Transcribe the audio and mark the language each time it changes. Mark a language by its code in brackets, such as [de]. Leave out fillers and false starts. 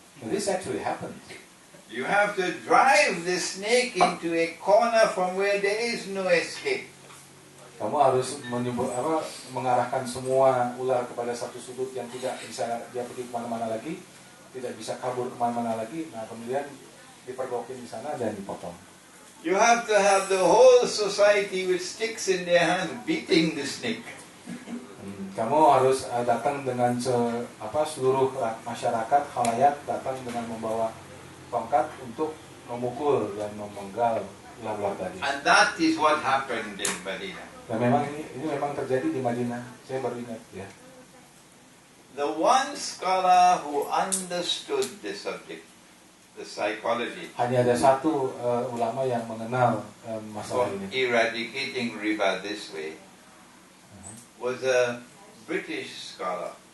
[en] And this actually happened. You have to drive the snake into a corner from where there is no escape. [id] Kamu harus mengarahkan semua ular kepada satu sudut yang tidak bisa dia pergi kemana-mana lagi, tidak bisa kabur kemana-mana lagi. Nah, kemudian dipergokin di sana dan dipotong. [en] You have to have the whole society with sticks in their hands beating the snake. [id] Kamu harus datang dengan seluruh masyarakat khalayak datang dengan membawa tongkat untuk memukul dan memenggal ular-ular tadi. [en] And that is what happened in Medina. [id] Dan memang ini memang terjadi di Madinah. Saya baru ingat ya. [en] The one scholar who understood the subject, the psychology, [id] Hanya ada satu ulama yang mengenal masalah [en] of [id] ini. [en] eradicating riba this way was a British scholar,